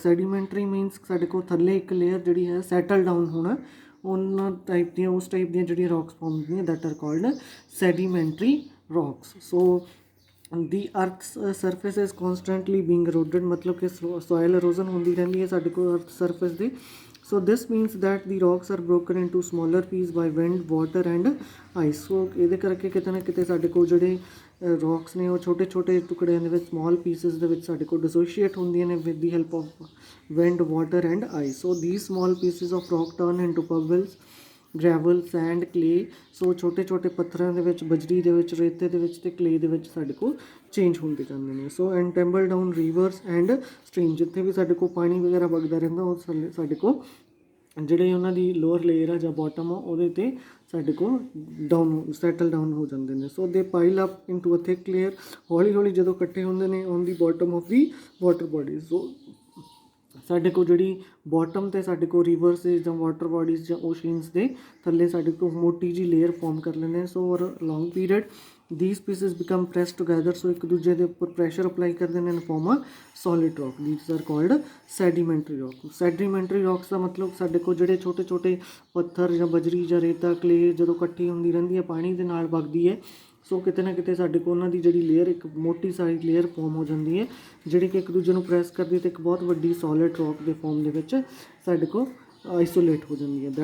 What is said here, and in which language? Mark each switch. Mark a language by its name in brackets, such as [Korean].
[English] Sedimentary means [Punjabi] ਸਾਡੇ ਕੋਲ ਥੱਲੇ ਇੱਕ [English] layer [Punjabi] ਜਿਹੜੀ ਹੈ [English] settle down [Punjabi] ਹੋਣਾ, ਉਹਨਾਂ [English] type ਦੀਆਂ ਉਸ type [Punjabi] ਦੀਆਂ ਜਿਹੜੀਆਂ [English] rocks form [Punjabi] ਹੁੰਦੀਆਂ [English] that are called sedimentary rocks. So the earth's surface is constantly being eroded, [Hindi] मतलब कि [English] soil erosion [Hindi] होती रहती है [Punjabi] साढ़े को [English] earth surface दे. So this means that the rocks are broken into smaller pieces by wind, water and ice. [Punjabi] So ਇਹਦੇ ਕਰਕੇ ਕਿਤੇ ਨਾ ਕਿਤੇ ਸਾਡੇ ਕੋਲ ਜਿਹੜੇ ਰੌਕਸ ਨੇ ਉਹ ਛੋਟੇ ਛੋਟੇ ਟੁਕੜਿਆਂ ਦੇ ਵਿੱਚ [English] small pieces [Punjabi] ਦੇ ਵਿੱਚ ਸਾਡੇ ਕੋਲ ਡਿਸੋਸ਼ੀਏਟ ਹੁੰਦੀਆਂ ਨੇ [English] With the help of wind, water and ice. So these small pieces of rock turn into pebbles, gravel, sand, clay. [Punjabi] ਸੋ ਛੋਟੇ ਛੋਟੇ ਪੱਥਰਾਂ ਦੇ ਵਿੱਚ, ਬਜਰੀ ਦੇ ਵਿੱਚ, ਰੇਤੇ ਦੇ ਵਿੱਚ ਅਤੇ ਕਲੇ ਦੇ ਵਿੱਚ ਸਾਡੇ ਕੋਲ ਚੇਂਜ ਹੁੰਦੇ ਜਾਂਦੇ ਨੇ. [English] so and tumble down rivers and stream, [Punjabi] ਜਿੱਥੇ ਵੀ ਸਾਡੇ ਕੋਲ ਪਾਣੀ ਵਗੈਰਾ ਵਗਦਾ ਰਹਿੰਦਾ ਉਹ ਸਾਡੇ ਕੋਲ ਜਿਹੜੇ ਉਹਨਾਂ ਦੀ ਲੋਅਰ ਲੇਅਰ ਆ ਜਾਂ ਬਾਟਮ ਆ ਉਹਦੇ 'ਤੇ ਸਾਡੇ ਕੋਲ ਸੈਟਲ ਡਾਊਨ ਹੋ ਜਾਂਦੇ ਨੇ. [English] so they pile up into a thick layer, [Punjabi] ਹੌਲੀ ਹੌਲੀ ਜਦੋਂ ਇਕੱਠੇ ਹੁੰਦੇ ਨੇ [English] On the bottom of the water bodies. [Punjabi] ਸੋ ਸਾਡੇ ਕੋਲ ਜਿਹੜੀ ਬਾਟਮ 'ਤੇ ਸਾਡੇ ਕੋਲ ਰਿਵਰਸ ਜਾਂ ਵਾਟਰ ਬੋਡੀਜ਼ ਜਾਂ ਓਸ਼ੀਨਸ ਦੇ ਥੱਲੇ ਸਾਡੇ ਕੋਲ ਮੋਟੀ ਜਿਹੀ ਲੇਅਰ ਫੋਰਮ ਕਰ ਲੈਂਦੇ. [English] So over long period these pieces become pressed together. [Punjabi] ਸੋ ਇੱਕ ਦੂਜੇ ਦੇ ਉੱਪਰ ਪ੍ਰੈਸ਼ਰ ਅਪਲਾਈ ਕਰਦੇ ਨੇ [English] and form a solid rock. These are called sedimentary rock. [Punjabi] Sedimentary rocks ਦਾ ਮਤਲਬ ਸਾਡੇ ਕੋਲ ਜਿਹੜੇ ਛੋਟੇ ਛੋਟੇ ਪੱਥਰ ਜਾਂ ਬਜਰੀ ਜਾਂ ਰੇਤਾ, ਕਲੇ ਜਦੋਂ ਇਕੱਠੀ ਹੁੰਦੀ ਰਹਿੰਦੀ ਹੈ ਪਾਣੀ ਦੇ ਨਾਲ ਵਗਦੀ ਹੈ. ਸੋ ਕਿਤੇ ਨਾ ਕਿਤੇ ਸਾਡੇ ਕੋਲ ਉਹਨਾਂ ਦੀ ਜਿਹੜੀ ਲੇਅਰ ਇੱਕ ਮੋਟੀ ਸਾਰੀ ਲੇਅਰ ਫੋਰਮ ਹੋ ਜਾਂਦੀ ਹੈ ਜਿਹੜੀ ਕਿ ਇੱਕ ਦੂਜੇ ਨੂੰ ਪ੍ਰੈਸ ਕਰਦੀ ਹੈ ਅਤੇ ਇੱਕ ਬਹੁਤ ਵੱਡੀ ਸੋਲਿਡ ਰੌਕ ਦੇ ਫੋਰਮ ਦੇ ਵਿੱਚ ਸਾਡੇ ਕੋਲ ਆਈਸੋਲੇਟ ਹੋ ਜਾਂਦੀ ਹੈ.